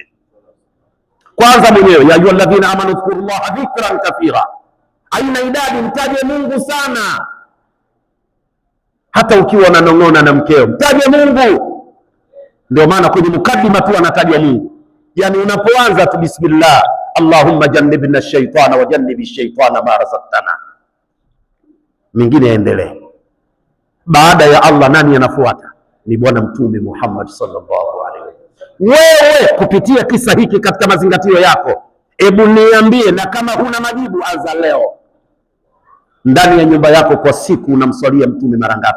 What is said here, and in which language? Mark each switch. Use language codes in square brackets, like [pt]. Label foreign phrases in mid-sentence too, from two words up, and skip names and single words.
[sw] Kwanza mwenyewe, [ar] يا أيها الذين آمنوا اذكروا الله ذكرا كثيرا, [sw] aina idadi, mtaje Mungu sana. Hata ukiwa unanong'ona na mkeo, mtaje Mungu. Ndio maana kwenye mukaddima tu anatajwa Mungu. Yani unapoanza tu bismillah, [ar] اللهم جنبنا الشيطان وجنب الشيطان ما رزقتنا, [sw] mingine yaendelee. Baada ya Allah nani anafuata? Ni Bwana Mtume Muhammad [ar] صلى الله عليه وسلم. [sw] Wewe kupitia kisa hiki katika mazingatio yako, hebu niambie, na kama huna majibu anza leo, ndani ya nyumba yako kwa siku unamswalia Mtume mara ngapi?